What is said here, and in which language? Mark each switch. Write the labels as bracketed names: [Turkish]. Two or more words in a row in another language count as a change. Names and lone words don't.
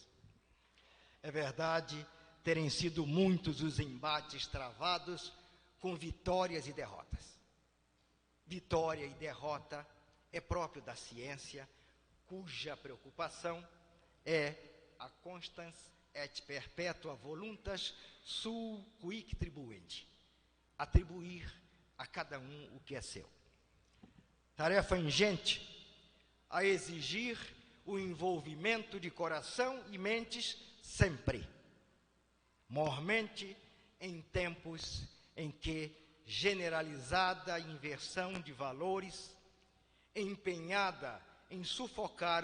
[Portuguese] É verdade terem sido muitos os embates travados com vitórias e derrotas. Vitória e derrota é próprio da ciência, cuja preocupação é a [Latin] constans et perpetua voluntas sui quic tribuendi, [Portuguese] atribuir a cada um o que é seu. Tarefa ingente a exigir o envolvimento de coração e mentes sempre, mormente em tempos em que generalizada inversão de valores, empenhada em sufocar